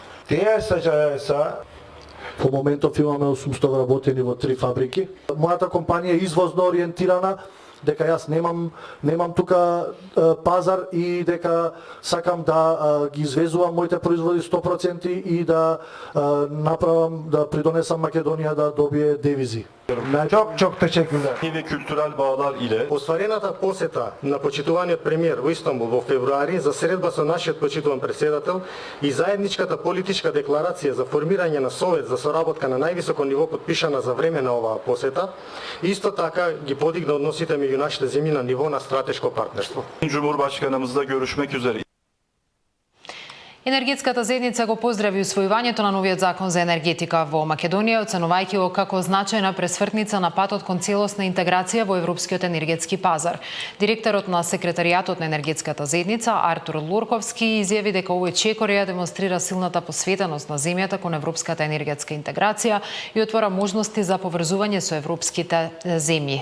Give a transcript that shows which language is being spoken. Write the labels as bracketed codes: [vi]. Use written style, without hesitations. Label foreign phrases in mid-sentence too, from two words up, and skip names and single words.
[mk] Во моментов имаме 800 вработени во 3 фабрики. Мојата компанија е извозно ориентирана, дека јас немам тука пазар и дека сакам да ги извезувам моите производи 100% и да направам, да придонесам Македонија да добие девизи. [tr] Çok teşekkürler. Ve kültürel bağlar ile [mk] Остварената посета на почитуваниот премиер во Истанбул во февруари за средба со нашиот почитуван претседател и заедничката политичка декларација за формирање на совет за соработка на највисоко ниво подпишана за време на оваа посета, исто така ги подигна односите меѓу нашите земји на ниво на стратешко партнерство. [tr] Cumhurbaşkanımızla görüşmek üzere. [mk] Енергетската заедница го поздрави усвојувањето на новиот закон за енергетика во Македонија, оценувајќи го како значајна пресвртница на патот кон целосна интеграција во европскиот енергетски пазар. Директорот на секретаријатот на енергетската заедница Артур Лурковски изјави дека овој чекор ја демонстрира силната посветеност на земјата кон европската енергетска интеграција и отвора можности за поврзување со европските земји.